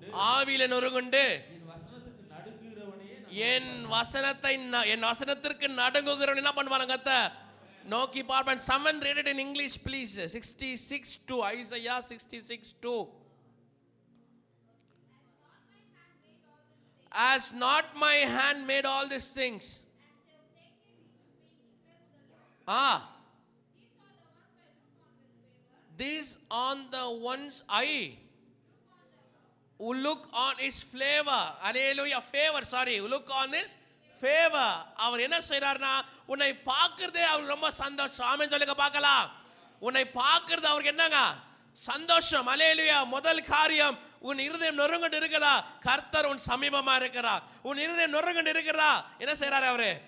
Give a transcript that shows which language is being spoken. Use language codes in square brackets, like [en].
[ta] ஆவியிலே நொறுங்குண்டு என் வசனத்திற்கு நடுங்குகிறவன் என்ன பண்ணுவாங்க? கர்த்தர் நோக்கி பார்ப்பேன். [en] Someone read it in English please. 66:2. Isaiah 66:2. Has not my hand made all these things? These on the ones I who look on his favor. Hallelujah. Look on his favor. [ta] அவர் என்ன செய்றார்னா, உன்னை பார்க்கிறதே அவருக்கு ரொம்ப சந்தோஷம். ஆமென் சொல்லுங்க பார்க்கலாம். உன்னை பார்க்கிறது அவருக்கு என்னங்க? சந்தோஷம். ஹல்லேலூயா. முதல் காரியம், உன் இருதயம் நொறுங்கண்டு இருக்கிறதா? கர்த்தர் உன் சமீபமா இருக்கிறார். உன் இருதயம் நொறுங்கண்டு இருக்கிறதா? என்ன செய்றாரு அவரு?